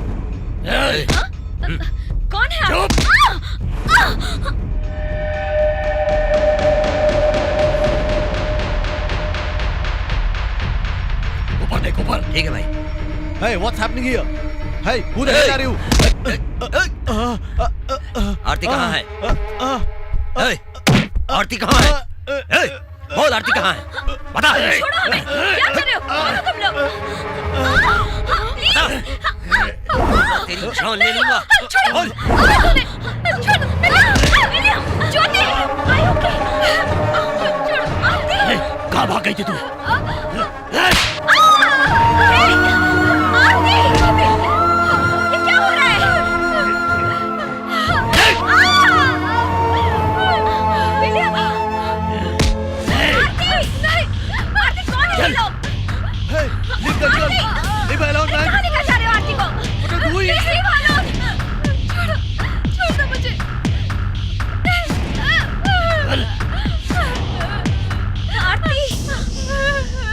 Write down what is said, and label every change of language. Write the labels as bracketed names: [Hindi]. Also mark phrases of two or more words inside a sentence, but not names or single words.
[Hindi] कौन है आप? ऊपर देख, ऊपर। ठीक है भाई। [English] Hey, what's happening here? Hey, who the hell are you? [Hindi] आरती कहाँ है? आरती कहाँ है? बोल, आरती कहाँ है? बता। छोड़ो हमें, क्या कर रहे हो? छोड़ो तुम लोग। तेरी जान ले लूंगा। छोड़ो, छोड़ो, ज्योति, [English] I okay? [Hindi] छोड़ो, कहाँ भाग गई थी तू? ये क्या हो रहा है? आरती, कौन है ये लोग? [English] Leave the girl. Leave her alone, man. [Hindi] कहाँ लेकर जा रहे हो आरती को? [English] What are you doing? [Hindi] छोड़ दो मुझे। आरती